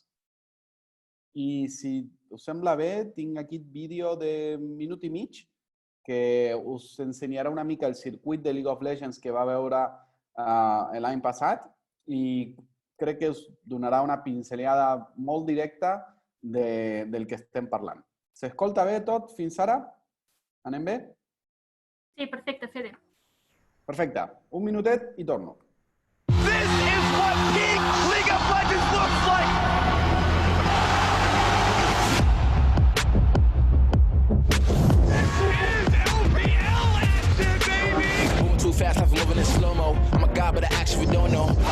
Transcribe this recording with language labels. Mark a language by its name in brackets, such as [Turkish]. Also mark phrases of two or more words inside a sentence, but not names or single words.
[Catalan] I si us sembla bé, tinc aquí vídeo de minut i mig que us ensenyarà una mica el circuit de League of Legends que va veure l'any passat i crec que us donarà una pinzellada molt directa del que estem parlant. S'escolta bé tot fins ara? Anem bé? Sí, perfecte, Fede. Perfecte. Un minutet i torno. [English] This is what peak League of Legends looks like! This is LPL action, baby! Moving too fast, I'm moving in slow-mo. I'm a god, but I actually don't know.